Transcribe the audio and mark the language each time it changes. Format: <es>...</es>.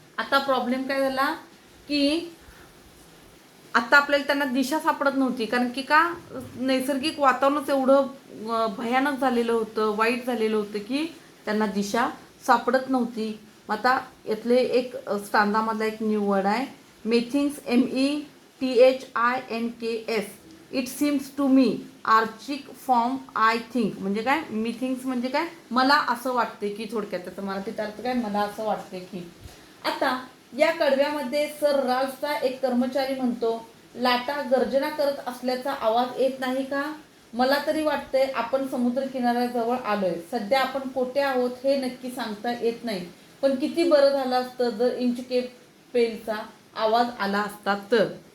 <mr>आता प्रॉब्लेम काय झाला की आता आपल्याला त्यांना दिशा सापडत नव्हती, कारण की का नैसर्गिक वातावरणच एवढं भयानक झालेलं होतं, वाईट झालेलं होतं की त्यांना दिशा सापडत नव्हती. आता यातले एक स्टांदामधला एक न्यू वर्ड आहे, मेथिंग्स, METHINKS.</mr> <en>It seems to me, archaic form I think.</en> <mr>म्हणजे काय, मिथिंग्स म्हणजे काय, मला असं वाटते की, थोडक्यात त्याचा मराठीत अर्थ काय, मला असं वाटते की. आता या कडव्यामध्ये सर राल्फचा एक कर्मचारी म्हणतो, लाटा गर्जना करत असल्याचा आवाज येत नाही का? मला तरी वाटतंय आपण समुद्र किनाऱ्याजवळ आलोय. सध्या आपण कोठे आहोत हे नक्की सांगता येत नाही, पण किती बरं झालं असतं जर इंचकेप बेलचा आवाज आला असता तर.</mr>